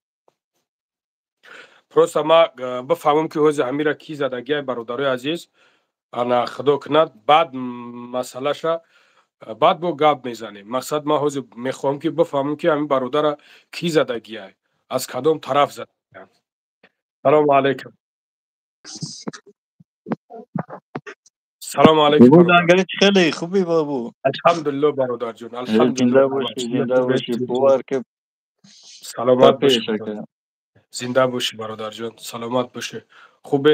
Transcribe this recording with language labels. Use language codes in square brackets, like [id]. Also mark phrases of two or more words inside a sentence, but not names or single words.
[tg] просто ман бифаҳмам ки ҳозир ҳамира кӣ задагиай бародарои азиз, ана худо кунад баъд масъалаша баъд бо гап мезанем. мақсад ман ҳозир мехоҳам ки бифаҳмам ки ҳамин бародара кӣ задагиай, аз кадом тараф задагианд. [fa] سلام علیکم. سلام علیکم بابو برادر. لنگرت خیلی خوبی بابو. الحمدلله برادر جون. الحمدلله زنده بابا. باشی شما زنده خوبه؟ باشی پوار که سلامت باشی بپیش برادر. اکا. زنده باشی برادر جون. سلامت باشی. خوبه